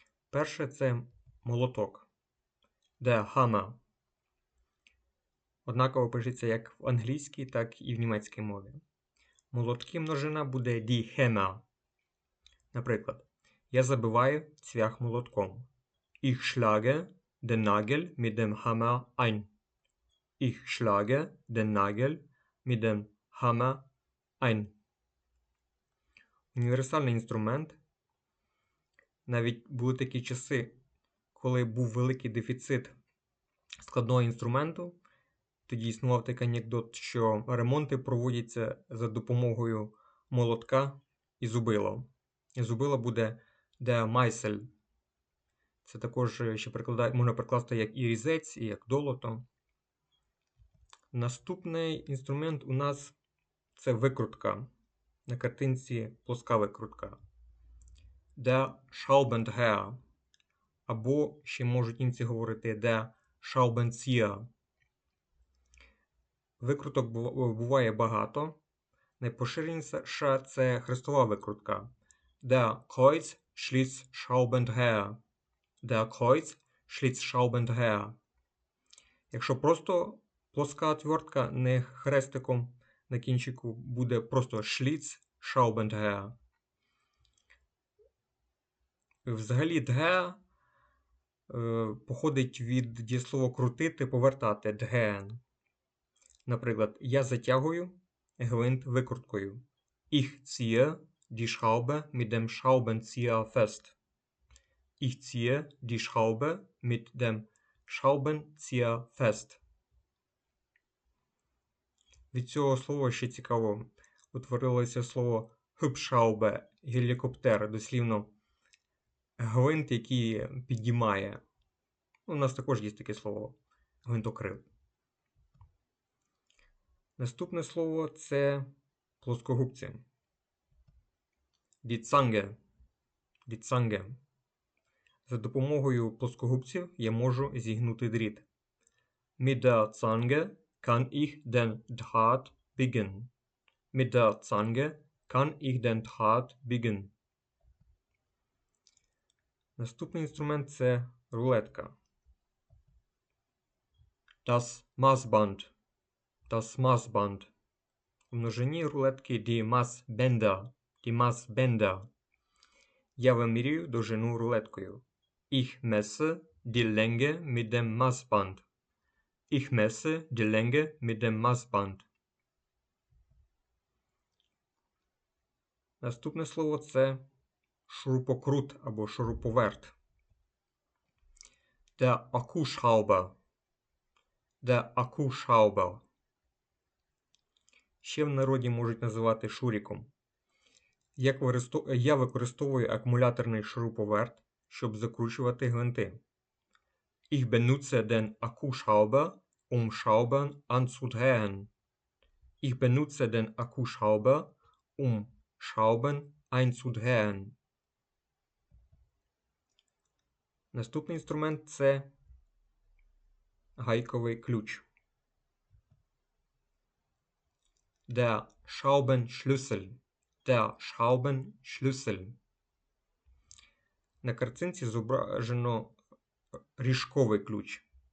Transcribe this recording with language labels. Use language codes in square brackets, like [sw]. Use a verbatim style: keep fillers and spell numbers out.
[uk] Перше це молоток, де хана. Однаково пишеться як в англійській, так і в німецькій мові. Молотки множина буде ді хена. Наприклад, я забиваю цвях молотком. [de] Ich schlage den Nagel mit dem Hammer ein. Ich schlage den Nagel mit dem Hammer ein. [uk] Універсальний інструмент. Навіть були такі часи, коли був великий дефіцит складного інструменту. Тоді існував такий анекдот, що ремонти проводяться за допомогою молотка і зубила. І зубила буде де майсель. Це також ще прикладає, можна прикласти як і різець, і як долото. Наступний інструмент у нас це викрутка. На картинці плоска викрутка. [de] Де Schraubendreher. [uk] Або ще можуть німці говорити де Schraubenzieher. Викруток бу- буває багато. Найпоширеніша це хрестова викрутка. [de] Der Kreuz schlitz Schraubendreher. Der Kreuz schlitz Schraubendreher. [uk] Якщо просто плоска отвертка, не хрестиком на кінчику, буде просто шліц Schraubendreher. Взагалі дге походить від дієслова крутити, повертати дген. Наприклад, я затягую гвинт викруткою. [de] Ich ziehe die Schraube mit dem Schraubenzieher fest. Ich ziehe die Schraube mit dem Schraubenzieher fest. [uk] Від цього слова ще цікаво утворилося слово Hubschraube, гелікоптер, дослівно гвинт, який піднімає. У нас також є таке слово гвинтокрил. Наступне слово це плоскогубці. [de] Die Zange. Die Zange. [uk] За допомогою плоскогубців я можу зігнути дріт. [de] Mit der Zange kann ich den Draht biegen. Mit der Zange kann ich den Draht biegen. [uk] Наступний інструмент це рулетка. [de] Das Maßband. Das Maßband. [uk] В множині рулетки die Maßbänder. [de] Die Maßbänder. [uk] Я вимірюю довжину рулеткою. [de] Ich messe die Länge mit dem Maßband. Ich messe die Länge mit dem Maßband. [uk] Наступне слово це шурупокрут або шуруповерт. [de] Der Akkuschrauber. Der Akkuschrauber. [uk] Ще в народі можуть називати шуріком. Як використо- Я використовую акумуляторний шуруповерт, щоб закручувати гвинти. [de] Ich benutze den Akkuschrauber, um Schrauben anzudrehen. Ich benutze den Akkuschrauber, um Schrauben einzudrehen. [uk] Наступний інструмент це гайковий ключ. [de] Der Schraubenschlüssel. Der Schraubenschlüssel. [uk] На картинці зображено ріжковий ключ.